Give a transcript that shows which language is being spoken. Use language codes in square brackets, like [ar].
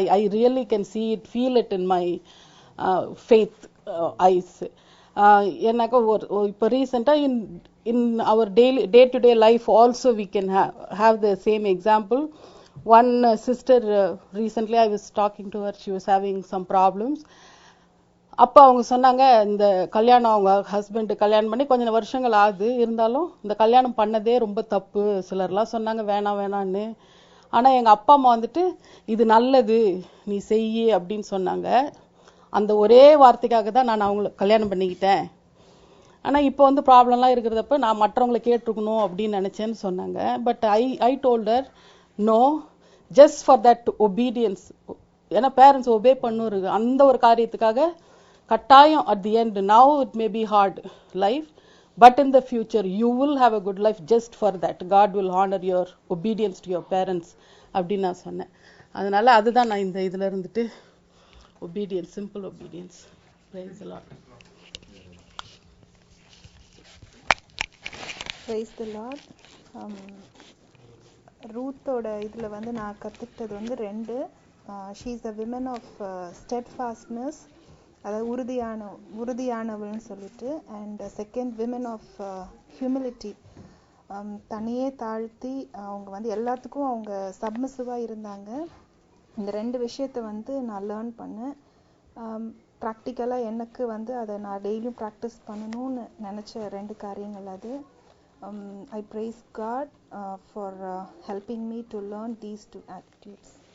[en] I really can see it, feel it in my faith eyes. [ta] என்னக்கா இப்போ ரீசெண்டாக [en] in our day to day life also we can have the same example. One sister recently I was talking to her, she was having some problems. [ta] அப்போ அவங்க சொன்னாங்க இந்த கல்யாணம் அவங்க husband கல்யாணம் பண்ணி கொஞ்சம் வருஷங்கள் ஆகுது, இருந்தாலும் இந்த கல்யாணம் பண்ணதே ரொம்ப தப்பு. சிலர்லாம் சொன்னாங்க வேணான்னு. ஆனா எங்க அப்பா அம்மா வந்துட்டு இது நல்லது நீ செய்யி அப்படின்னு சொன்னாங்க. அந்த ஒரே வார்த்தைக்காக தான் நான் அவங்களை கல்யாணம் பண்ணிக்கிட்டேன். ஆனா இப்போ வந்து ப்ராப்ளம்லாம் இருக்கிறதப்ப நான் மற்றவங்களை கேட்டிருக்கணும் அப்படின்னு நினைச்சேன்னு சொன்னாங்க. [en] But I told her no, just for that obedience. [ta] ஏன்னா பேரண்ட்ஸ் ஒபே பண்ணுரு அந்த ஒரு காரியத்துக்காக கட்டாயம் [en] at the end, now it may be hard life, but in the future you will have a good life just for that. God will honor your obedience to your parents [ta] அப்படின்னு நான் சொன்னேன். அதனால அதுதான் நான் இந்த இதுல இருந்துட்டு [en] obedience, simple obedience. Praise the Lord. Praise the Lord. [ta] ரூத்தோட இதில் வந்து நான் கற்றுக்கிட்டது வந்து ரெண்டு. [en] she is a women of steadfastness, [ta] அதாவது உறுதியானவள்னு சொல்லிட்டு. [en] and second women of humility, [ta] தனியே தாழ்த்தி அவங்க வந்து எல்லாத்துக்கும் அவங்க சப்மிசிவாக இருந்தாங்க. இந்த ரெண்டு விஷயத்தை வந்து நான் லேர்ன் பண்ணேன். ப்ராக்டிக்கலாக எனக்கு வந்து அதை நான் டெய்லியும் ப்ராக்டிஸ் பண்ணணும்னு நினச்ச ரெண்டு காரியங்கள் அது. [en] I praise God for helping me to learn these two attitudes.